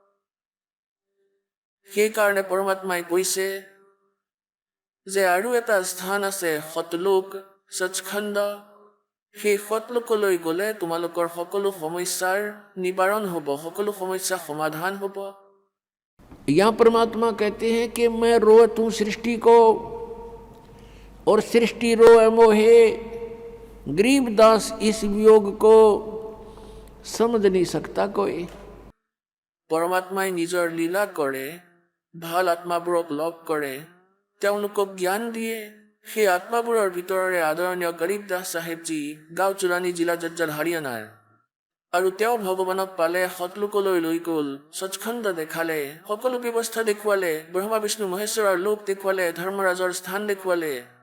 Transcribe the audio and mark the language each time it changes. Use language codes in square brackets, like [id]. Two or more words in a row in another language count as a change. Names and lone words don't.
[as] সেইকাৰণে পৰমাত্মাই কৈছে যে আৰু এটা স্থান আছে সতলোক, সচখণ্ড। সেই সতলোকলৈ গ'লে তোমালোকৰ সকলো সমস্যাৰ নিবাৰণ হ'ব, সকলো সমস্যা সমাধান হ'ব। [hi] यहाँ परमात्मा कहते हैं कि मैं रोवत हूँ सृष्टि को और सृष्टि रोए मोहे, गरीबदास इस वियोग को समझ नहीं सकता कोई। [as] পৰমাত্মাই নিজৰ লীলা কৰে, ভাল আত্মাবোৰক লগ কৰে, তেওঁলোকক জ্ঞান দিয়ে। সেই আত্মাবোৰৰ ভিতৰৰে আদৰণীয় গৰীব দাস চাহেবজী, গাঁও চুৰাণী, জিলা জজ্জল, হাৰিয়ানাৰ। আৰু তেওঁ ভগৱানক পালে, সতলোকলৈ লৈ গ'ল, সচখণ্ড দেখালে, সকলো ব্যৱস্থা দেখুৱালে, ব্ৰহ্মা বিষ্ণু মহেশ্বৰৰ লোক দেখুৱালে, ধৰ্মৰাজৰ স্থান দেখুৱালে।